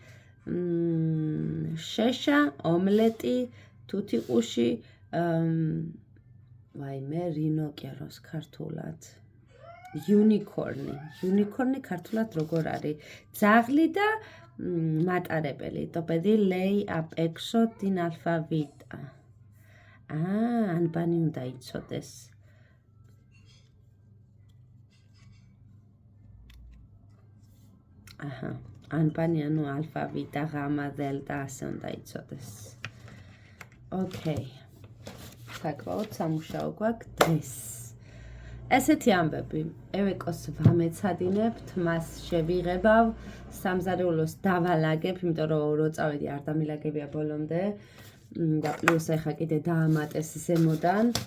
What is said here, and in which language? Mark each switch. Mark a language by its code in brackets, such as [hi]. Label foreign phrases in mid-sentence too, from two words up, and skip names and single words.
[ka] შეშა ომლეტი თუთიყუში ვაიმე რინოკეროს ქართულად იუნიკორნი ქართულად როგორ არის ძაღლი და მატარებელი [el] το παιδί λέει απ' έξω την αλφαβήτα [ka] ანბანი უნდა იცოდეს ანბანი ანუ [el] αλφαβήτα γάμμα δέλτα [ka] ასე უნდა იცოდეს ოკეი საკმაოდ სამუშაო გვაქვს დღეს ესეთი ამბები ევეკოს ვამეცადინებთ მას შევიღებავ სამზარეულოს დავალაგებ იმიტომ რომ რო წავედი არ დამილაგებია ბოლომდე და პლუს ეხა კიდე დაამატეს ზემოდან